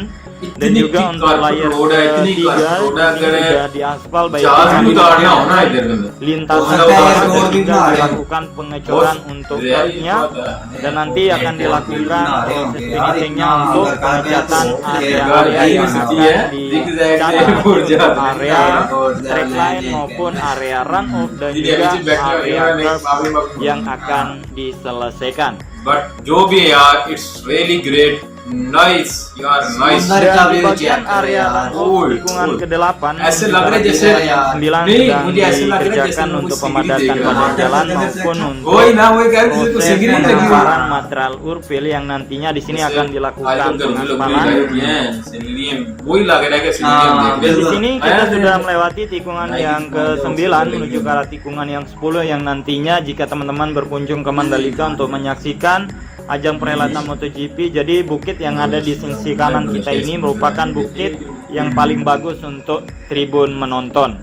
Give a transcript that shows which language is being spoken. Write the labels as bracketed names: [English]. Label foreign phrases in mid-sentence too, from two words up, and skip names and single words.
[Indonesian] Dan juga untuk layer ketiga ini sudah diaspal baik lintasan dan juga dilakukan pengecoran untuk truknya, dan nanti akan dilakukan proses finishingnya untuk pengecatan area-area yang akan dicat untuk area [English] track line [Indonesian] maupun area [English] run off [Indonesian] dan juga area curve yang akan diselesaikan. [Hindi] But जो भी है यार, [English] it's really great Nice यार, nice. [Indonesian] Dan di bagian area runoff tikungan ke-8 [Hindi] ऐसे लग रहा है जैसे 9 नहीं, [Indonesian] sedang [Hindi] मुझे ऐसे लग रहा है जैसे [Indonesian] dikerjakan [Hindi] वो [Indonesian] untuk [Hindi] सीढ़ी [Indonesian] pemadatan [Hindi] देख रहा [Indonesian] badan [Hindi] है। [Indonesian] jalan maupun untuk [Hindi] वही ना, वही कह रहे थे, तो [Indonesian] proses [Hindi] सीढ़ी लगी हुई है। [Indonesian] penghamparan material urpil yang nantinya di sini akan dilakukan pengaspalan. [Hindi] वही लग रहा है कि सीढ़ी [Indonesian] Dan di [Hindi] देख [Indonesian] sini kita sudah melewati tikungan yang ke-9 menuju ke arah tikungan yang 10 yang nantinya jika teman-teman berkunjung ke Mandalika untuk menyaksikan ajang perhelatan MotoGP. Jadi bukit yang ada di sisi kanan kita ini merupakan bukit yang paling bagus untuk tribun menonton.